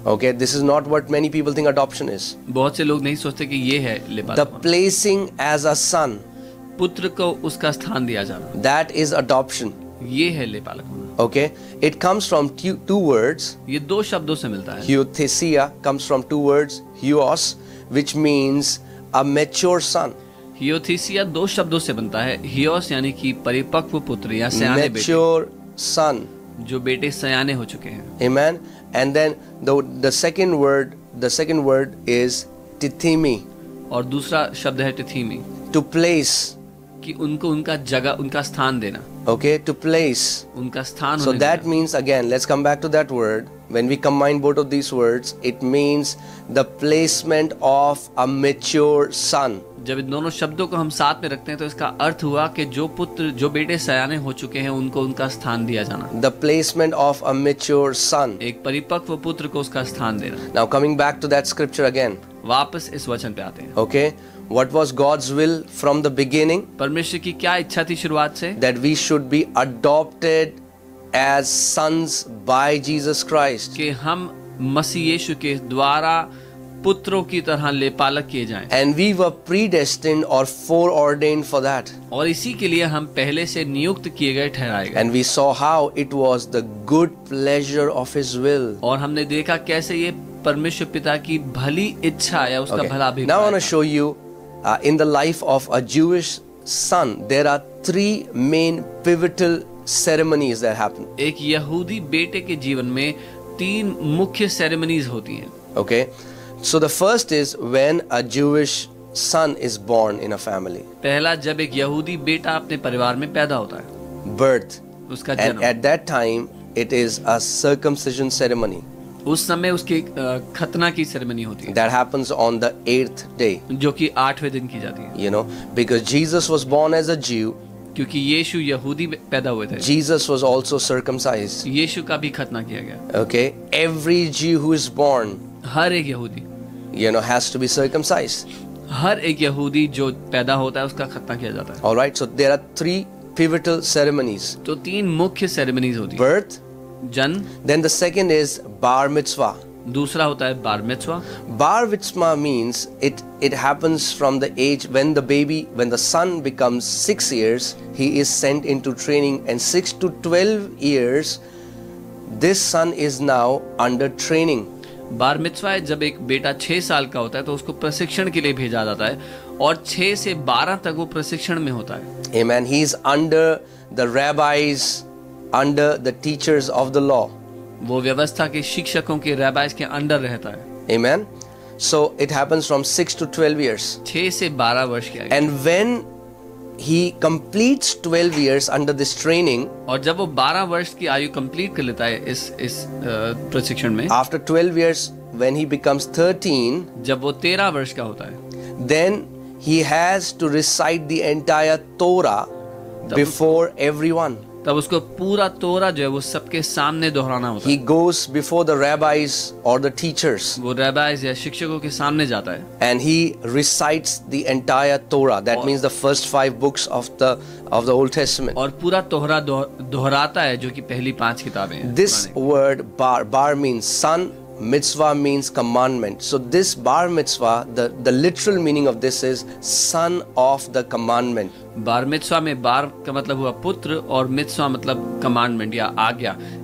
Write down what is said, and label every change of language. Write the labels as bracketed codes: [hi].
[en] Okay, this is not what many people think adoption is. [hi] बहुत से लोग नहीं सोचते कि ये है [en] The [hi] लेपालक। [en] placing as a son. [hi] पुत्र को उसका स्थान दिया जाना, [en] That is adoption. [hi] ये है लेपालक होना। [en] Okay, it comes from two words. [hi] ये दो शब्दों से मिलता है। [en] Hiothesia comes from two words. Hios, which means a mature son. [hi] हियोथीसिया दो शब्दों से बनता है। हियोस यानी कि परिपक्व पुत्र या सयाने बेटे, [en] Mature son. [hi] जो बेटे सयाने हो चुके हैं। [en] Amen. And then the second word is tithimi, [hi] और दूसरा शब्द है टिथीमी, [en] to place. [hi] कि उनको उनका जगह, उनका स्थान देना, [en] Okay, to place. [hi] उनका स्थान [en] So [hi] होने [en] that [hi] देना। [en] means, again, let's come back to that word. When we combine both of these words, it means the placement of a mature son. [hi] जब इन दोनों शब्दों को हम साथ में रखते हैं तो इसका अर्थ हुआ कि जो बेटे सयाने हो चुके हैं उनको उनका स्थान दिया जाना। [en] The placement of a mature son. [hi] एक परिपक्व पुत्र को उसका स्थान देना। [en] Now coming back to that scripture again. [hi] वापस इस वचन पे आते हैं। [en] Okay, what was God's will from the beginning? [hi] परमेश्वर की क्या इच्छा थी शुरुआत से? [en] That we should be adopted as sons by Jesus Christ. [hi] कि हम मसीह यीशु के द्वारा पुत्रों की तरह लेपालक किए जाएं। [en] And we were predestined or foreordained for that. [hi] और इसी के लिए हम पहले से नियुक्त किए गए, ठहराए गए। [en] And we saw how it was the good pleasure of His will. [hi] और हमने देखा कैसे ये परमेश्वर पिता की भली इच्छा या उसका [en] Okay. [hi] भला [en] Now I want [hi] अभिप्राय [en] to show you in the life of a Jewish son, there are three main pivotal ceremonies that happen. [hi] एक यहूदी बेटे के जीवन में तीन मुख्य सेरेमनीज होती हैं। [en] Okay, so the first is when a Jewish son is born in a family. [hi] पहला, जब एक यहूदी बेटा अपने परिवार में पैदा होता है, [en] Birth. [hi] उसका [en] And [hi] जन्म। [en] at that time, it is a circumcision ceremony [hi] उस समय उसकी खतना की सेरेमनी होती है, [en] that happens on the 8th day. [hi] जो कि 8वें दिन की जाती है। [en] You know, because Jesus was born as a Jew, [hi] क्योंकि यीशु यहूदी पैदा हुए थे, [en] Jesus was also circumcised. [hi] यीशु का भी खतना किया गया। [en] Okay, every Jew who is born, [hi] हर एक यहूदी [en] you know, has to be circumcised. [hi] हर एक यहूदी जो पैदा होता है उसका खतना किया जाता है। [en] All right, so there are three pivotal ceremonies. [hi] तो 3 मुख्य सेरेमनीज होती है। [en] Birth, [hi] जन्म, [en] then the second is bar mitzvah. [hi] दूसरा होता है बार मिtzvah। [en] Bar mitzvah means it happens from the age when the son becomes 6 years, he is sent into training, and 6 to 12 years this son is now under training. [hi] बार मिtzvah है जब एक बेटा 6 साल का होता है तो उसको प्रशिक्षण के लिए भेजा जाता है और 6 से 12 तक वो प्रशिक्षण में होता है। [en] Amen. He is under the rabbis, under the teachers of the law. [hi] वो व्यवस्था के शिक्षकों के रैबाइस के अंडर रहता है। [en] Amen. So it happens from 6 to 12 years. [hi] 6 से 12 वर्ष की आयु। [en] And when he completes 12 years under this training, [hi] और जब वो 12 वर्ष की आयु कंप्लीट कर लेता है इस प्रशिक्षण में, [en] after 12 years when he becomes 13, [hi] जब वो 13 वर्ष का होता है, [en] then he has to recite the entire Torah before everyone. [hi] तब उसको पूरा तोरा जो है वो सबके सामने दोहराना होता [en] He [hi] है। [en] goes before the rabbis or the teachers, [hi] वो रैबाइस या शिक्षकों के सामने जाता है [en] and he recites the entire Torah. That means the first 5 books of the Old Testament. [hi] और पूरा तोहरा दोहराता है जो कि पहली 5 किताबें हैं। [en] This word bar means son, mitzvah means commandment. So this bar mitzvah, the literal meaning of this is son of the commandment. [hi] बार मिtzvah में बार का मतलब हुआ पुत्र और मिtzvah मतलब कमांडमेंट या आज्ञा।